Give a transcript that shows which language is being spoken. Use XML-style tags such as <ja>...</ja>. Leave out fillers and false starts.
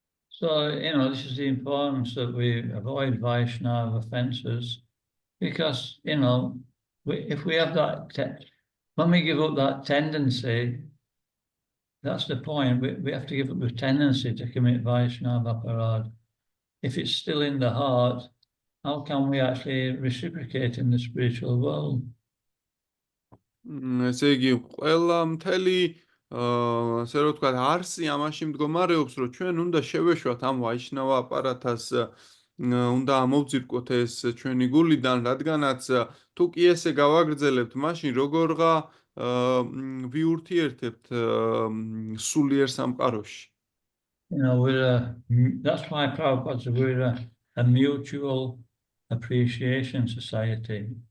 <en>So, this is the importance that we avoid Vaishnava offenses, because, if we have that, when we give up that tendency, that's the point. We have to give up the tendency to commit Vaishnava aparad. If it's still in the heart, how can we actually reciprocate in the spiritual world?</en> <ka>ესე იგი, ყველა მთელი ასე რომ ვთქვათ, არსი ამაში მდგომარეობს, რომ ჩვენ უნდა შევეშვათ ამ ვაიშნავა აპარათას, უნდა ამოვძირკვოთ ეს ჩვენი გულიდან, რადგანაც თუ კი ესე გავაგრძელებთ, მაშინ როგორღა ვიურთიერთებთ სულიერ სამყაროში.</ka> <en>That's why Prabhupada said we're a mutual appreciation society.</en>